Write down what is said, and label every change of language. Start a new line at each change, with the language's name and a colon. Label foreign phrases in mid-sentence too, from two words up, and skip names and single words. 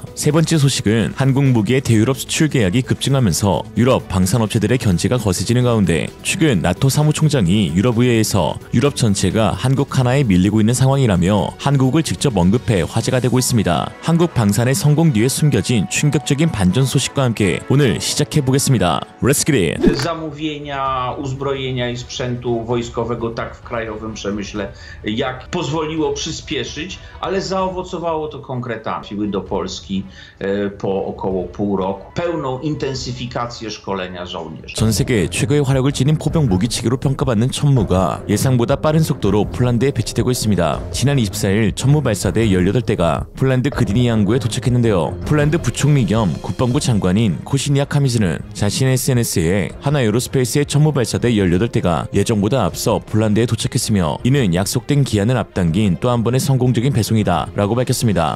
Korean: 세 번째 소식은 한국 무기의 대유럽 수출 계약이 급증하면서 유럽 방산업체들의 견제가 거세지는 가운데 최근 나토 사무총장이 유럽의회에서 유럽 전체가 한국 하나에 밀리고 있는 상황이라며 한국을 직접 언급해 화제가 되고 있습니다. 한국 방산의 성공 뒤에 숨겨진 충격적인 반전 소식과 함께 오늘 시작해보겠습니다.
English: Let's get it!
Polish: Zamówienia uzbrojenia i sprzętu wojskowego tak w krajowym przemyśle, jak pozwoliło przyspieszyć, ale zaowocowało to konkretami. Trafiły do Polski po około pół roku. Pełną intensyfikację szkolenia żołnierzy.
Korean: 전 세계 최고의 화력을 지닌 포병 무기체계로 평가받는 천무가 예상보다 빠른 속도로 폴란드에 배치되고 있습니다. 지난 24일 천무 발사대 18대가 폴란드 그디니 항구에 도착했는데요. 폴란드 부총리 겸 국방부 장관인 코시니아 카미즈는 자신의 SNS에 하나 에어로스페이스의 천무 발사대 18대가 예정보다 앞서 폴란드에 도착했으며 이는 약속된 기한을 앞당긴 또 한 번의 성공적인 배송이다 라고 밝혔습니다.